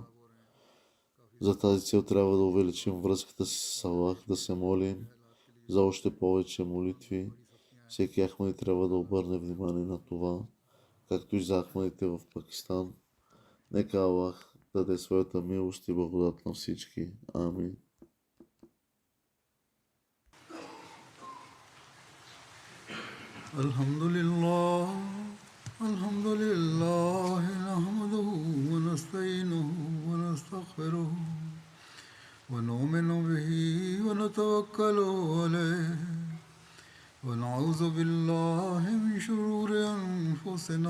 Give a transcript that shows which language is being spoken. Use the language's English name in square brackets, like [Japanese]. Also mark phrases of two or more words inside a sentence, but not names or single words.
[Bulgarian] За тази цел трябва да увеличим връзката си с Аллах, да се молим за още повече молитви. Всеки ахмади трябва да обърне внимание на това, както и за ахмадите в Пакистан. Нека Аллах даде своята милост и благодат на всички. Амин. [Arabic] الحمد لله، نحمده ونستعينه ونستغفره ونؤمن به ونتوكل عليه ونعوذ بالله من شرور أنفسنا